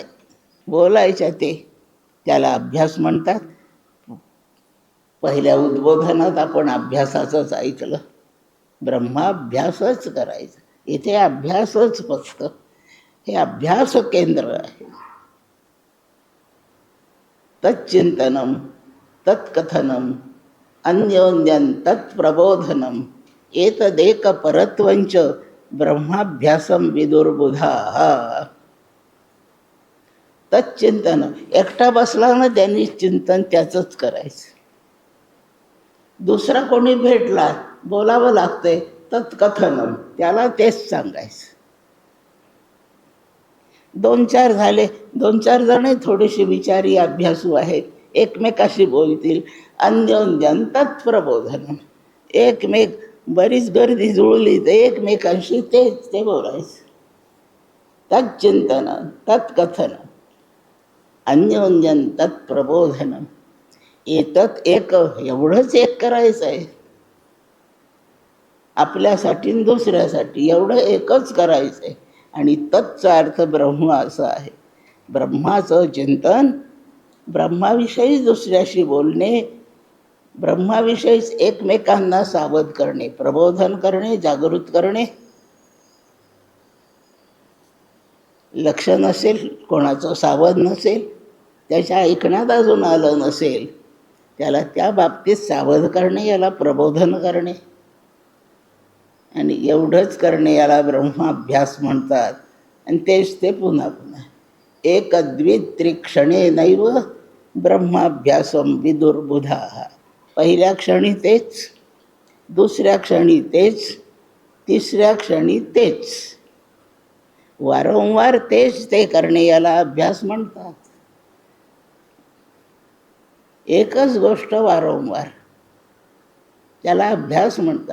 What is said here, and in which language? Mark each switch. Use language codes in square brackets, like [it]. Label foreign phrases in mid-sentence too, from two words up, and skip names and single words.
[mr] बोलायच्या त्याला अभ्यास म्हणतात. पहिल्या उद्बोधनात आपण अभ्यासाचंच ऐकलं. ब्रह्माभ्यासच करायचा. इथे अभ्यासच फक्त. हे अभ्यास केंद्र आहे. [sa] तच्चिंतनम तत्कथनम अन्योन्यं तत्प्रबोधनम एतदेक परत्वंच ब्रह्माभ्यासम विदुर्बुधाः. तच्चिंतन, [mr] एकटा बसला ना त्यांनी चिंतन त्याचंच करायचं. दुसरा कोणी भेटला, बोलावं लागतंय, तत्कथनम, त्याला तेच सांगायचं. 2-4 झाले, 2-4 जण थोडीशी विचारी अभ्यासू आहेत, एकमेकाशी बोलतील. [sa] अन्योन्यं तत्प्रबोधनम, [mr] एकमेक बरीच गर्दी जुळली तर एकमेकांशी ते बोलायचं. [sa] तच्चिंतन तत्कथनम अन्योन्यं तत्प्रबोधनम. एतत एक, [mr] एवढंच एक करायचं आहे. आपल्यासाठी आणि दुसऱ्यासाठी एवढं एकच करायचं आहे. आणि तत्चा अर्थ ब्रह्म असा आहे. ब्रह्माचं चिंतन, ब्रह्माविषयी दुसऱ्याशी बोलणे, ब्रह्माविषयीच एकमेकांना सावध करणे, प्रबोधन करणे, जागृत करणे. लक्ष नसेल कोणाचं, सावध नसेल, त्याच्या ऐकण्यात अजून आलं नसेल, त्याला त्या बाबतीत सावध करणे, याला प्रबोधन करणे. आणि एवढंच करणे याला ब्रह्माभ्यास म्हणतात. आणि तेच ते पुन्हा पुन्हा [sa] एकदवित्रिक्षणे नैव ब्रह्माभ्यासम विदुर्बुधाः. [mr] पहिल्या क्षणी तेच, दुसऱ्या क्षणी तेच, तिसऱ्या क्षणी तेच. वारंवार तेच ते करणे याला अभ्यास म्हणतात. एकच गोष्ट वारंवार, त्याला अभ्यास म्हणतात.